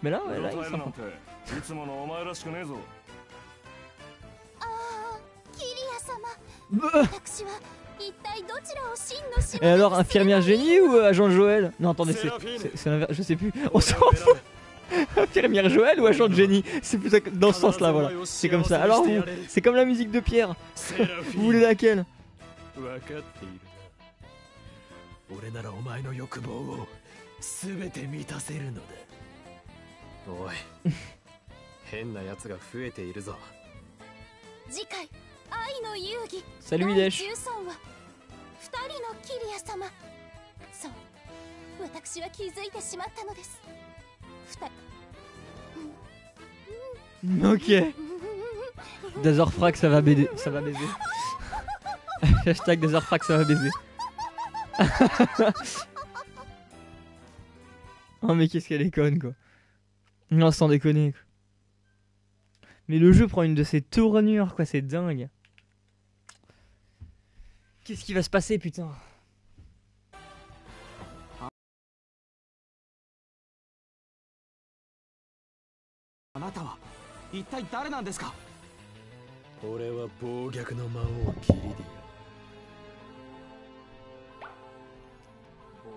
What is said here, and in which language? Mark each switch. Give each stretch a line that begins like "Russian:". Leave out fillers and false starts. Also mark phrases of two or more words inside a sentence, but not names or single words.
French: Mais là, ouais, là, il est sympa. Et alors, infirmière génie ou agent Joël? Non, attendez, c'est l'inverse, je sais plus. On s'en fout. Infirmière Joël ou agent de génie? C'est plutôt dans ce sens là, voilà. C'est comme ça. Alors vous, c'est comme la musique de Pierre. Vous voulez laquelle?
Japanese: 俺ならお前の欲望を全て満たせるのだ。おい、変な奴が増えているぞ。次回愛の遊戯
French: Salut Hidesh。
Japanese: 第13話、2人のキリア様。そう、私は気づいてしまったのです。
French: Ok. Dazorfrag, ça va baiser. Ça va baiser. Hashtag Dazorfrag, ça va baiser. Oh mais qu'est-ce qu'elle est conne quoi. Non, sans déconner quoi. Mais le jeu prend une de ses tournures quoi, c'est dingue. Qu'est-ce qui va se passer putain?
Japanese: あなたは一体誰なんですか? 俺は暴虐の魔王キリディア。